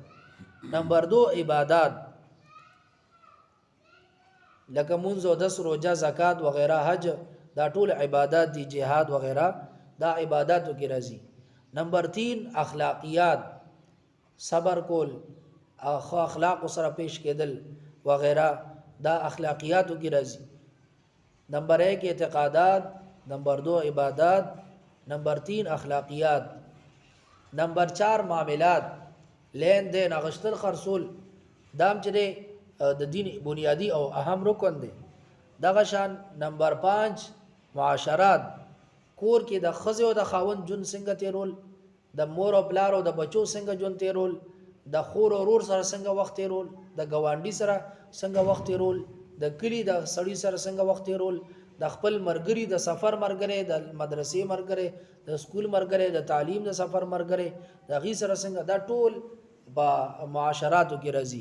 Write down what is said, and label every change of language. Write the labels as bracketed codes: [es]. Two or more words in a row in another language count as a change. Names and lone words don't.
[ps] نمبر 2 عبادت، لکه منځ او دس، روزه، زکات وغیرہ، حج، دا ټول عبادت دي، جهاد وغیرہ دا عبادتو کې راځي. نمبر 3 اخلاقیات، صبر کول، اخلاق سره پیش کېدل وغیرہ دا اخلاقیاتو کې راځي. نمبر 1 اعتقادات، نمبر 2 عبادات، نمبر 3 اخلاقیات. نمبر 4 معاملات، لین دین، اغشتل خرصول، دام چې د دین بنیادی او اهم رکن دی. دغه شان نمبر 5 معاشرات، کور کې د خزه او د خاوند جون څنګه تیرول، د مور او پلار او د بچو څنګه جون تیرول، د خور او ورور سره څنګه وخت تیرول، د ګوانډي سره څنګه وخت تیرول، د کلی د سړی سره څنګه وخت تیرول، د خپل مرګري، د سفر مرګري، د مدرسې مرګري، د سکول مرګري، د تعلیم د سفر مرګري، د غي سره څنګه، دا ټول با معاشراتو کې راځي.